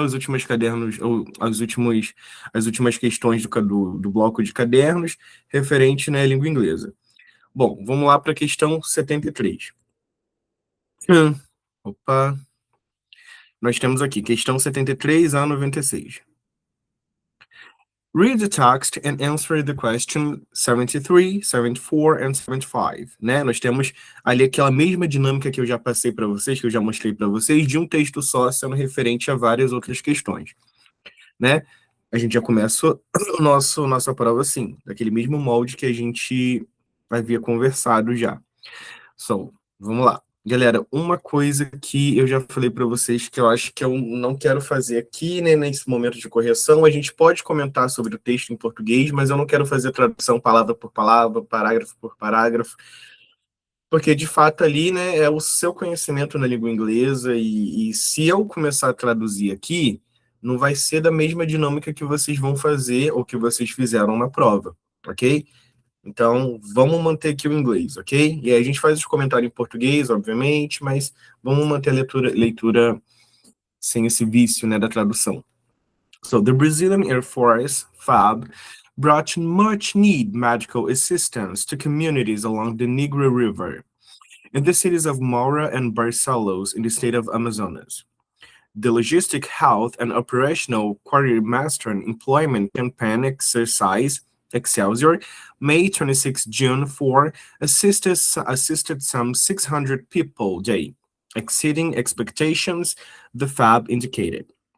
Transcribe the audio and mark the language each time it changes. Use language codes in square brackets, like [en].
[pt] Os últimos cadernos, ou as últimas questões do bloco de cadernos, referente, né, à língua inglesa. Bom, vamos lá para a questão 73. Opa, nós temos aqui questão 73 a 96. [en] Read the text and answer the question 73, 74 and 75, né? [pt] Nós temos ali aquela mesma dinâmica que eu já passei para vocês, que eu já mostrei para vocês, de um texto só sendo referente a várias outras questões, né? A gente já começa nossa prova assim, daquele mesmo molde que a gente havia conversado já. So, vamos lá. Galera, uma coisa que eu já falei para vocês que eu acho que eu não quero fazer aqui, né, nesse momento de correção, a gente pode comentar sobre o texto em português, mas eu não quero fazer tradução palavra por palavra, parágrafo por parágrafo, porque de fato ali, né, é o seu conhecimento na língua inglesa e se eu começar a traduzir aqui, não vai ser da mesma dinâmica que vocês vão fazer ou que vocês fizeram na prova, ok? Então, vamos manter aqui o inglês, ok? E aí a gente faz os comentários em português, obviamente, mas vamos manter a leitura sem esse vício, né, da tradução. [en] So, the Brazilian Air Force, FAB, brought much needed medical assistance to communities along the Negro River in the cities of Moura and Barcelos in the state of Amazonas. The Logistic Health and Operational Quartermaster Employment Campaign Exercise Excelsior, May 26 June 4, assisted some 600 people day, exceeding expectations, the FAB indicated.